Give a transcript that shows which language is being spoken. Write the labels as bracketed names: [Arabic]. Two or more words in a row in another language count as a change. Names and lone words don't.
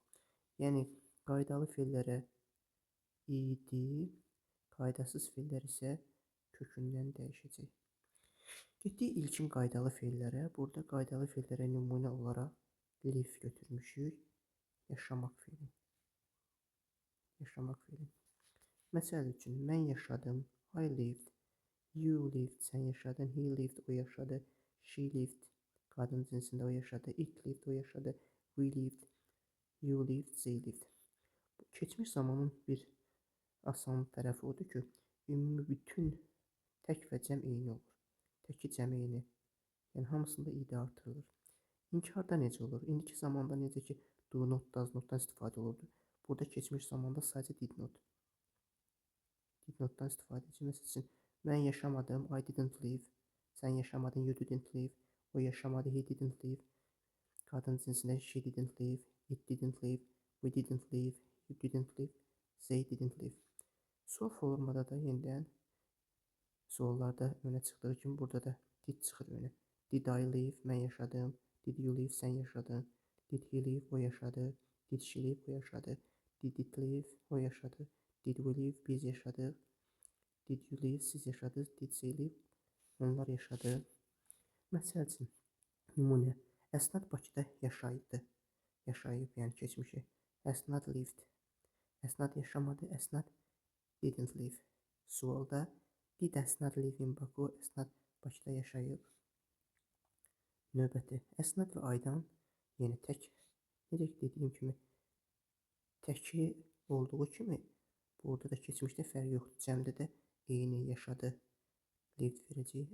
[Azerbaijani] Yəni qaydalı feillərə id, qaydasız feillər isə kökündən dəyişəcək. Getdik ilkin qaydalı feillərə. Burada qaydalı feillərə nümunə olaraq live götürmüşük. Yaşamaq feili. Yaşamaq feili. Məsəl üçün, mən yaşadım. [English] I lived. You lived. [Azerbaijani] Sən yaşadın. [English] He lived. [Azerbaijani] O yaşadı. [English] She lived. [Azerbaijani] Qadın cinsində o yaşadı. [English] It lived. [Azerbaijani] O yaşadı. [English] We lived. You lived. They lived. [Azerbaijani] Keçmiş zamanın bir asan tərəfi odur ki, ümumi bütün tək və cəm eyni olur. Təki cəm eyni. Yəni hamısında id artırılır. İnkarda necə olur? İndiki zamanda necə ki [English] do not, does notdan [Azerbaijani] istifadə olurdu. Burada keçmiş zamanda sadəcə [English] did not. Did notdan [Azerbaijani] istifadə edəcək. Məsəl üçün, mən yaşamadım. [English] I didn't live. [Azerbaijani] Sən yaşamadın. [English] You didn't live. [Azerbaijani] O yaşamadı. [English] He didn't live. [Azerbaijani] Qadın cinsində [English] she didn't live. It didn't live. We didn't live. You didn't live. They didn't live. [Azerbaijani] Sual formada da yenidən suallarda önə çıxdığı kimi burada da did çıxır önə. [English] Did I live? [Azerbaijani] Mən yaşadım. [English] Did you live? [Azerbaijani] Sən yaşadın. [English] Did he live? [Azerbaijani] O yaşadı. [English] Did she live? [Azerbaijani] O yaşadı. [English] Did it live? [Azerbaijani] O yaşadı. [English] Did we live? [Azerbaijani] Biz yaşadıq. [English] Did you live? [Azerbaijani] Siz yaşadınız. [English] Did they live? [Azerbaijani] Onlar yaşadı. Məsəl üçün, nümunə. Əsnad Bakıda yaşayıbdı. Yaşayıb, yəni keçmişi. Əsnad lived. Əsnad yaşamadı. Əsnad [English] didn't live. Sualda did Əsnad live in Baku? [Azerbaijani] Əsnad Bakıda yaşayıb. Növbəti. Əsnad və aydan yenə tək. Necə ki dediyim kimi təki olduğu kimi burada da keçmişdə fərq yoxdur. Cəmdə də eyni yaşadı. Lived verəcək.